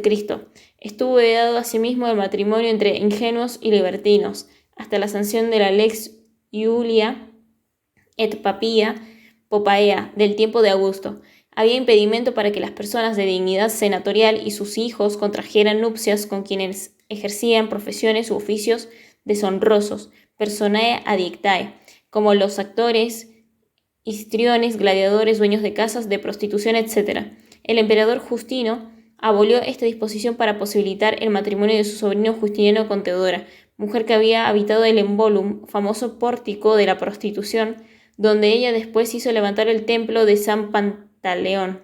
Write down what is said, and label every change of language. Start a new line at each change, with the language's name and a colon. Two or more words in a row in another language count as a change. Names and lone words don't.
Spanish: Estuvo vedado asimismo el matrimonio entre ingenuos y libertinos, hasta la sanción de la Lex Iulia et Papia Poppaea del tiempo de Augusto. Había impedimento para que las personas de dignidad senatorial y sus hijos contrajeran nupcias con quienes ejercían profesiones u oficios deshonrosos,
Latin: personae adiectae,
Spanish: como los actores, histriones, gladiadores, dueños de casas de prostitución, etc. El emperador Justino abolió esta disposición para posibilitar el matrimonio de su sobrino Justiniano con Teodora, mujer que había habitado el Embolum, famoso pórtico de la prostitución, donde ella después hizo levantar el templo de San Pantaleón.